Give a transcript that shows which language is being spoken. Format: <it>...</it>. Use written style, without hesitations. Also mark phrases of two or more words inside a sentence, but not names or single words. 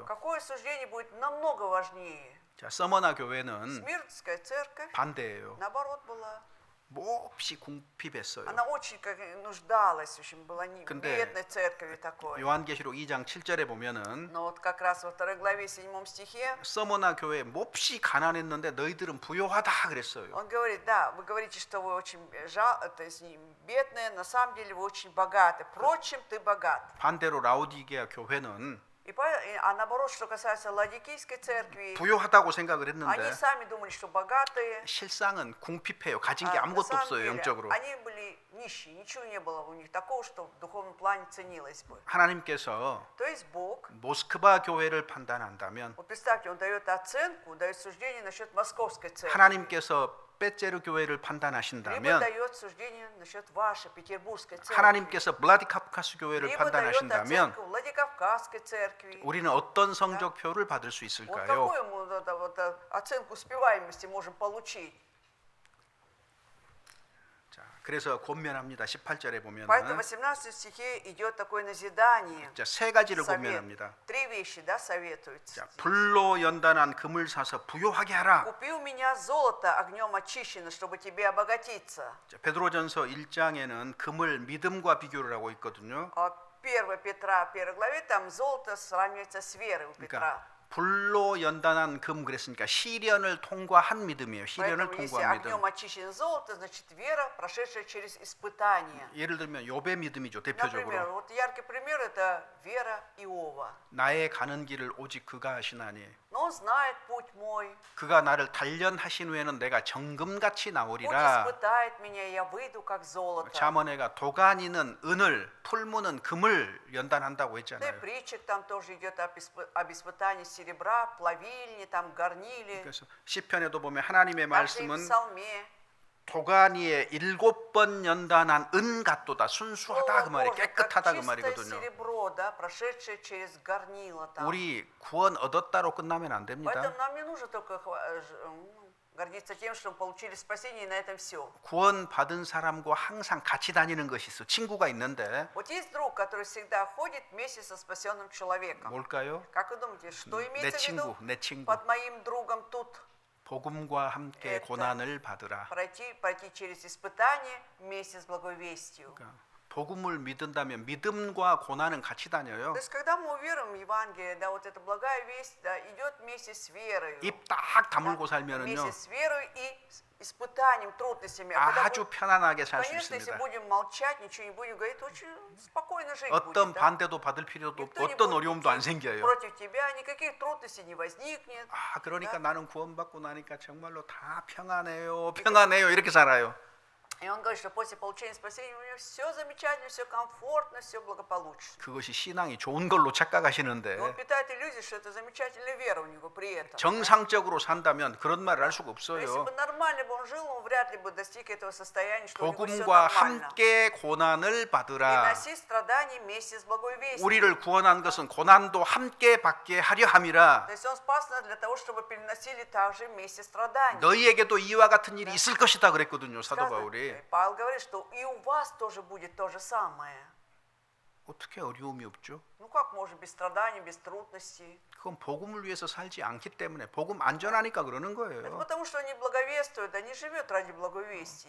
<ru>Какое суждение будет намного важнее?</ru> <ko>자, 서머나 교회는</ko> <ru>Смирнская церковь,</ru> <ko>반대예요.</ko> <ru>наоборот, была.</ru> <ko>몹시 궁핍했어요.</ko> <ru>Она очень как нуждалась, в общем, была не</ru> <ko>근데</ko> <ru>бедной церковью такой.</ru> <ko>요한계시록 2장 7절에 보면은</ko> <ru>Но вот как раз во 2 главе 7 стихе</ru> <ko>서머나 교회 몹시 가난했는데 너희들은 부요하다 그랬어요.</ko> <ru>он говорит, да, вы говорите, что вы очень то есть бедные, на самом деле вы очень богаты. Впрочем, ты богат.</ru> <ko>반대로 라오디게아 교회는</ko> <ru>А наоборот, что касается Ладикийской церкви,</ru> <ko>부요하다고 생각을</ko> <ru>они</ru> <ko>했는데</ko> <ru>сами думали, что богатые.</ru> <ko>실상은 궁핍해요. 가진 게</ko> <ru>А на</ru> <ko>아무것도</ko> <ru>самом</ru> <ko>없어요,</ko> <ru>деле</ru> <ko>영적으로.</ko> <ru>они были нищие, ничего не было у них такого, что в духовном плане ценилось бы.</ru> <ko>하나님께서</ko> <ru>То есть Бог,</ru> <ko>모스크바 교회를 판단한다면</ko> <ru>вот представьте, Он дает оценку, дает суждение насчет московской церкви.</ru> <ko>하나님께서 빼제르 교회를</ko> <ru>Либо</ru> <ko>판단하신다면</ko> <ru>дает суждение насчет вашей петербургской церкви.</ru> <ko>하나님께서 블라디카프카스 교회를</ko> <ru>Либо дает</ru> <ko>판단하신다면</ko> <ru>оценку Владикавказской церкви.</ru> <ko>우리는 어떤 성적표를 받을 수</ko> <ru>Вот</ru> <ko>있을까요?</ko> <ru>какую мы оценку успеваемости можем получить?</ru> <ko>자, 그래서 권면합니다. 18절에</ko> <ru>Поэтому в</ru> <ko>보면은</ko> <ru>18 стихе идет такое назидание.</ru> <ko>자, 세 가지를</ko> <ru>совет.</ru> <ko>권면합니다.</ko> <ru>Три вещи, да, советуются.</ru> <ko>자, 불로 연단한 금을 사서 부요하게 하라.</ko> <ru>Купи у меня золото огнем очищено, чтобы тебе обогатиться.</ru> <ko>자, 베드로전서 1장에는 금을 믿음과 비교를 하고 있거든요.</ko> <ru>1 Петра, 1 главе, там золото сравнивается с верой у Петра.</ru> <ko>그러니까 불로 연단한 금 그랬으니까 시련을 통과한 믿음이에요. 시련을</ko> <ru>Поэтому если</ru> <ko>통과한 믿음.</ko> <ru>огнем очищено золото, значит вера, прошедшая через испытания.</ru> <ko>예를 들면 욥의 믿음이죠.</ko> <ru>Например,</ru> <ko>대표적으로</ko> <ru>вот яркий пример это вера Иова.</ru> <ko>나의 가는 길을 오직 그가 하시나니</ko> <ru>Но он знает путь мой.</ru> <ko>그가 나를 단련하신 후에는 내가 정금같이</ko> <ru>Путь</ru> <ko>나오리라.</ko> <ru>испытает меня, я выйду как золото.</ru> <ko>잠언에가 도가니는 은을 풀무는 금을 연단한다고</ko> <ru>Да и</ru> <ko>했잖아요.</ko> <ru>притчик там тоже идет об испытании серебра, плавильни, там горнили.</ru> <ko>그래서 시편에도 보면 하나님의</ko> <ru>Также и в</ru> <ko>말씀은</ko> <ru>псалме.</ru> <ko>도가니에 7번 연단한 은 같도다. 순수하다 그</ko> <ru>Слово</ru> <ko>말이</ko> <ru>Божье, как</ru> <ko>깨끗하다 그</ko> <ru>чистое</ru> <ko>말이거든요.</ko> <ru>серебро, да, прошедшее через горнило там.</ru> <ko>우리 구원 얻었다로 끝나면 안 됩니다.</ko> <ru>Поэтому нам не нужно только гордиться тем, что мы получили спасение, и на этом все.</ru> <ko>구원 받은 사람과 항상 같이 다니는 것이 있어. 친구가 있는데</ko> <ru>Вот есть друг, который всегда ходит вместе со спасенным человеком.</ru> <ko>뭘까요?</ko> <ru>Как вы думаете, что</ru> <ko>내</ko> <ru>имеется в виду</ru> <ko>내 친구.</ko> <ru>под моим другом тут?</ru> <ko>복음과 함께</ko> <ru>Это</ru> <ko>고난을 받으라.</ko> <ru>пройти через испытание вместе с благовестью.</ru> <ko>그러니까 복음을 믿는다면 믿음과 고난은 같이 다녀요.</ko> <ru>То есть, когда мы уверуем в Евангелие, да, вот эта благая весть, да, идет вместе с верой.</ru> <ko>입 딱 다물고 살면은요</ko> <ru>Вместе с верой и с испытанием, трудностями. А когда</ru> <ko>아주 편안하게 살 수</ko> <ru>конечно, если</ru> <ko>있습니다.</ko> <ru>будем молчать, ничего не будем говорить, очень спокойно жить</ru> <ko>어떤</ko> <ru>будет. Да?</ru> <ko>반대도 받을 필요도 없고</ko> <ru>Никто не</ru> <ko>어떤</ko> <ru>будет</ru> <ko>어려움도 안</ko> <ru>идти</ru> <ko>생겨요.</ko> <ru>против тебя, никаких трудностей не возникнет.</ru> <ko>아, 그러니까</ko> <ru>Да?</ru> <ko>나는 구원받고 나니까 정말로 다 평안해요. 평안해요. 이렇게 살아요.</ko> <ru>И он говорит, что после получения спасения у него все замечательно, все комфортно, все благополучно.</ru> <ko>그것이 신앙이 좋은 걸로</ko> <ru>И он</ru> <ko>착각하시는데</ko> <ru>питает иллюзию, что это замечательная вера у него при этом.</ru> <ko>정상적으로 산다면 그런 말을 할 수가</ko> <ru>То есть, если</ru> <ko>없어요.</ko> <ru>бы нормально бы он жил, он вряд ли бы достиг этого состояния, что у него все</ru> <ko>복음과</ko> <ru>нормально.</ru> <ko>함께 고난을</ko> <ru>И</ru> <ko>받으라.</ko> <ru>носи страдания вместе с благой вестью.</ru> <ko>우리를 구원한 것은 고난도 함께 받게 하려 함이라.</ko> <ru>То есть он спас нас для того, чтобы переносили также вместе страдания.</ru> <ko>너희에게도 이와 같은 일이 있을 것이다 그랬거든요. 사도</ko> <ru>Сказано,</ru> <ko>바울이.</ko> <ru>Павел говорит, что и у вас тоже будет то же самое.</ru> <ko>어떻게 어려움이 없죠?</ko> <ru>Ну как можно без страданий, без трудностей?</ru> <ko>그건 복음을 위해서 살지 않기 때문에 복음 안전하니까 그러는</ko> <ru>Это</ru> <ko>거예요.</ko> <ru>потому, что они благовествуют, они живут ради благовестия.</ru>